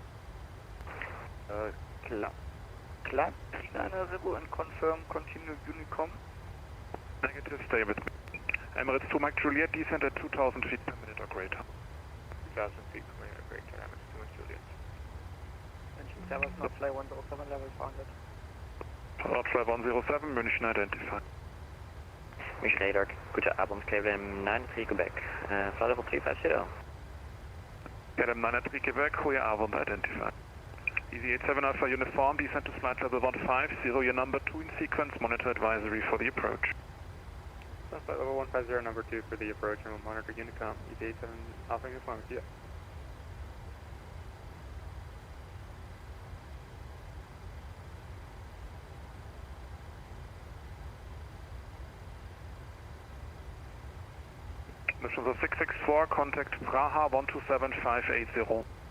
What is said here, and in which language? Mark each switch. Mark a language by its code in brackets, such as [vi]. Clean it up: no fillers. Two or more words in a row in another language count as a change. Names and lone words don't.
[en] Climb 390 and confirm continue Unicom. Negative, stay with me. Emirates 2 Mike Juliet, descent at 2000 feet per minute or greater. 2000 feet per minute or greater, Emirates 2 Mike Juliet. Engine 7, not fly 107, level 400. Not fly 107, München identified. [de] München radar, guten Abend, [en] KLM 93 Quebec, flight level 350. [nl] KLM 93 Quebec, goeie avond, [en] identified. Easy 87 Alpha uniform, descent to flight level 150, your number 2 in sequence, monitor advisory for the approach. Flight level 150, number 2 for the approach, and we'll monitor Unicom, Easy 87 Alpha uniform, yeah. Lufthansa 664, contact Praha 127580.